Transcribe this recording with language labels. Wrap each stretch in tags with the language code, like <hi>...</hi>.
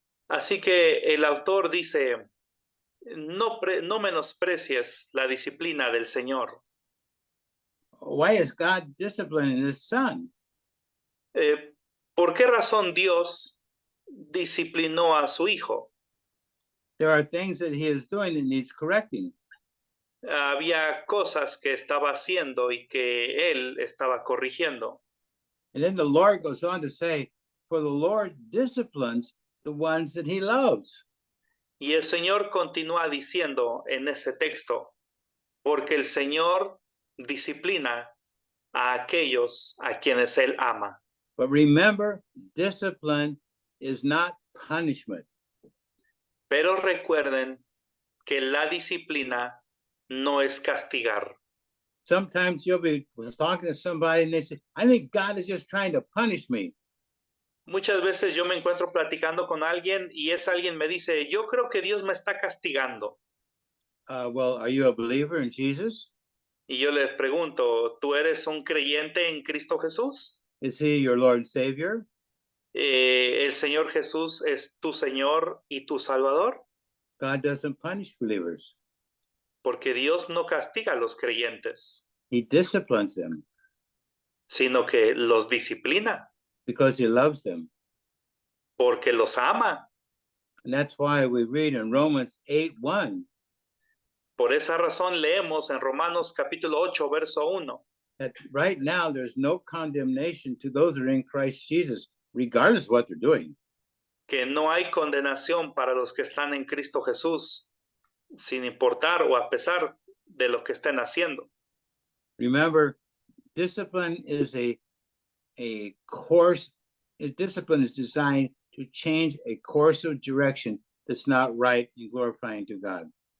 <es>Así que el autor dice, no menosprecies la disciplina del Señor.</es> <en>Why is God disciplining his son?</en> <es>¿Por qué razón Dios disciplinó a su hijo?</es> <en>There are things that he is doing that needs correcting.</en> <es>Había cosas que estaba haciendo y que él estaba corrigiendo.</es> <en>And then the Lord goes on to say, for the Lord disciplines the ones that he loves.</en> <es>Y el Señor continúa diciendo en ese texto, porque el Señor disciplina a aquellos a quienes Él ama.</es> <en>But remember, discipline is not punishment.</en> <es>Pero recuerden que la disciplina no es castigar.</es> <en>Sometimes you'll be talking to somebody and they say, I think God is just trying to punish me.</en> <es>Muchas veces yo me encuentro platicando con alguien y ese alguien me dice, yo creo que Dios me está castigando.</es> <en>Well, are you a believer in Jesus?</en> <es>Y yo les pregunto, ¿tú eres un creyente en Cristo Jesús?</es> <en>Is he your Lord and Savior?</en> <es>¿El Señor Jesús es tu Señor y tu Salvador?</es> <en>God doesn't punish believers.</en> <es>Porque Dios no castiga a los creyentes,</es> <en>He disciplines them</en> <es>sino que los disciplina</es> <en>because he loves them.</en> <es>porque los ama.</es> <en>And that's why we read in Romans 8:1</en> <es>Por esa razón leemos en Romanos capítulo 8, verso 1,</es> <en>that right now there's no condemnation to those that are in Christ Jesus, regardless of what they're doing.</en> <es>que no hay condenación para los que están en Cristo Jesús, sin importar o a pesar de lo que estén haciendo.</es> <en>Remember, discipline is a course. Discipline is designed to change a course of direction that's not right and glorifying to God.</en>